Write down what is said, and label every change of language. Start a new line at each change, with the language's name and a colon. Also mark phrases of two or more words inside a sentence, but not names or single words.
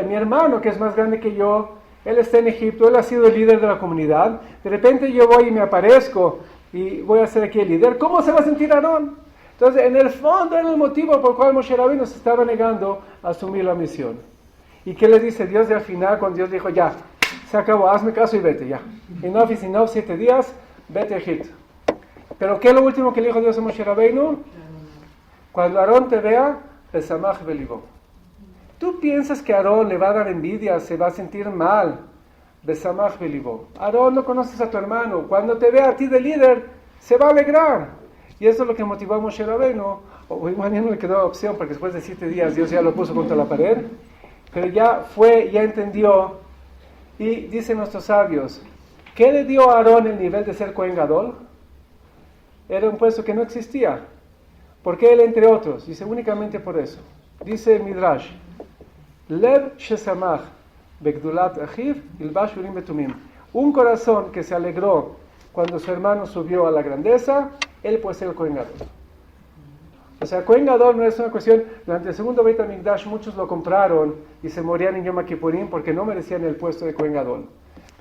Spanish: Mi hermano, que es más grande que yo, él está en Egipto, él ha sido el líder de la comunidad, de repente yo voy y me aparezco, y voy a ser aquí el líder, ¿cómo se va a sentir Aarón? Entonces, en el fondo, era el motivo por el cual Moshe Rabbeinu se estaba negando a asumir la misión. ¿Y qué le dice Dios? Y al final, cuando Dios dijo, ya, se acabó, hazme caso y vete, ya.
English: Enough is enough,
Spanish: 7 días, vete a Egipto. Pero ¿qué es lo último que le dijo Dios a Moshe Rabbeinu? Cuando Aarón te vea,
Hebrew: ושמח בלבו.
Spanish: ¿Tú piensas que Aarón le va a dar envidia, se va a sentir mal?
Hebrew: ושמח בלבו.
Spanish: Aarón, no conoces a tu hermano. Cuando te vea a ti de líder, se va a alegrar. Y eso es lo que motivó a Moshe Rabbeinu. O igual ya no le quedó opción, porque después de 7 días Dios ya lo puso contra la pared. Pero ya entendió. Y dicen nuestros sabios, ¿qué le dio a Aarón el nivel de ser
Hebrew: כהן גדול?
Spanish: Era un puesto que no existía. ¿Por qué él entre otros? Dice únicamente por eso. Dice Midrash,
Hebrew: לב ששמח בגדולת אחיו ילבש אורים ותומים.
Spanish: Un corazón que se alegró cuando su hermano subió a la grandeza, él puede ser el
Hebrew: כהן גדול.
Spanish: O sea,
Hebrew: כהן גדול
Spanish: no es una cuestión. Durante el segundo Beit HaMikdash muchos lo compraron y se morían en Yom Kippurim porque no merecían el puesto de
Hebrew: כהן גדול.